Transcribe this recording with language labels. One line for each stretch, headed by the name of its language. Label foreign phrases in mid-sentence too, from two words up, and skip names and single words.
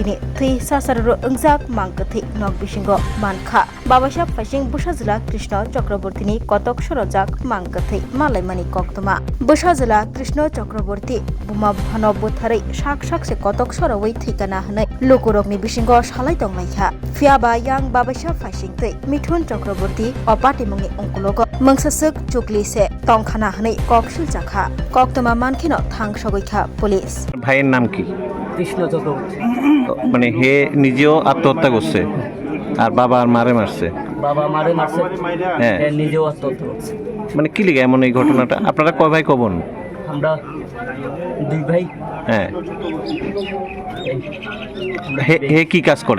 Kok Borok: ni thi sasarro ungjak mangka thi nok bisingo mankha Babasha Fashing Busajla Krishna Chakraborty ni kotok sorojak mangka thi malaimani koktoma Busajla Krishna Chakraborty buma bhanobbo tharai sak sakse kotok sorowai thikana hanai lokorokni bisingo salai tonglaikha Fiaba yang Babasha Fashing tei Mithun Chakraborty opati mungni ongkulogo mangsasuk chukli se tongkhana hanai koksil jakha koktoma mankhino thang sogoikha police
Bangla: ভাইয়ের নাম কি? কৃষ্ণ চক্রবর্তী। মানে হে নিজেও আত্মহত্যা করছে আর বাবা আর মারে মারছে। বাবা মারে মারছে, হ্যাঁ। হ্যাঁ, নিজেও আত্মহত্যা করছে। মানে কি লিগে এমন এই ঘটনাটা? আপনারা কয় ভাই কবন? আমরা দুই ভাই। হ্যাঁ। হে কি কাজ করে?